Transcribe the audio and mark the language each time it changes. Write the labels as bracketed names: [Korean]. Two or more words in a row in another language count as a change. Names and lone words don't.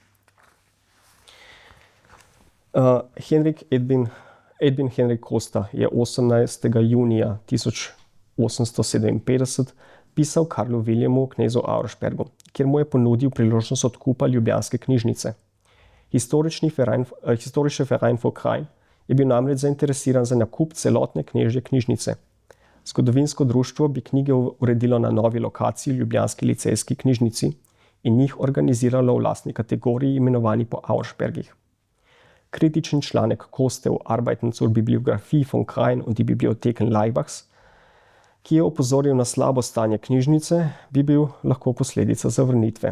[Slovenian] Edwin Henrik Costa je 18. junija 1857 pisal Karlu Williamu, knezu Auerspergu, kjer mu je ponudil priložnost odkupa ljubljanske knjižnice. Historische Verein für Krain je bil namreč zainteresiran za nakup celotne knežje knjižnice. Zgodovinsko društvo bi knjige uredilo na novi lokaciji v ljubljanski licejski knjižnici in jih organiziralo v lastni kategoriji, imenovani po Auerspergih. Kritični članek Coste v Arbeiten zur Bibliographie von Krain und die Bibliotheken Laibachs, ki je opozoril na slabo stanje knjižnice, bi bil lahko posledica zavrnitve.